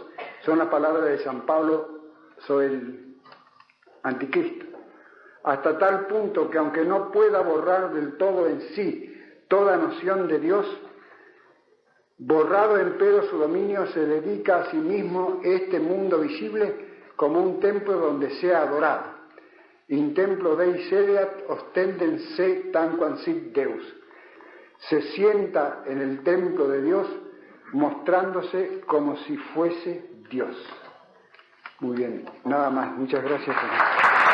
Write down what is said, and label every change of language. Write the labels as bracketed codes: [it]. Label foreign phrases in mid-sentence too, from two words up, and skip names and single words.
[es] Son las palabras de San Pablo sobre el anticristo. Hasta tal punto que aunque no pueda borrar del todo en sí toda noción de Dios, borrado empero su dominio, se dedica a sí mismo este mundo visible como un templo donde sea adorado. [la] In templo Dei sedeat ostendens se tanquam sit Deus. [es] Se sienta en el templo de Dios mostrándose como si fuese Dios. Muy bien, nada más. Muchas gracias.